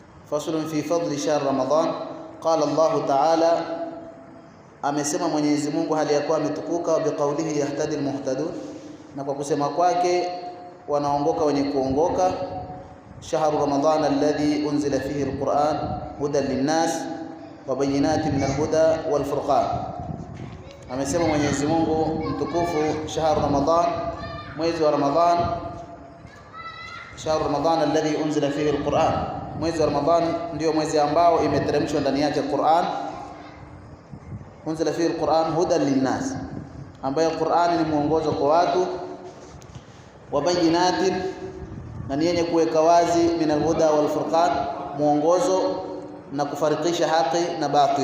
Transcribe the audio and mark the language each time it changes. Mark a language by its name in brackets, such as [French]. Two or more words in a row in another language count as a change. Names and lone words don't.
[Arabic] فصل في فضل شهر رمضان. قال الله تعالى, [Swahili] amesema Mwenyezi Mungu hali yakuwa ametukuka, [Arabic] بقوله يهتدي المهتدون, [Swahili] na kwa kusema kwake wanaongoka wenye kuongoka. [Arabic] شهر رمضان الذي أنزل فيه القرآن هدى للناس وبينات من الهدى والفرقان. [Swahili] Amesema Mwenyezi Mungu mtukufu, [Arabic] شهر رمضان, [Swahili] mwezi wa Ramadhan, [Arabic] شهر رمضان الذي أنزل فيه القرآن, [Swahili] mwezi wa Ramadhan ndio mwezi ambao imeteremshwa ndani yake Qur'an. [Arabic] أنزل فيه القرآن هدى للناس, [Swahili] ambayo Qur'an ni mwongozo kwa watu, [Arabic] وبينات, [Swahili] na ni yenye kuweka wazi, [Arabic] من الهدى والفرقان, [Swahili] mwongozo na kufarikisha haki na batil.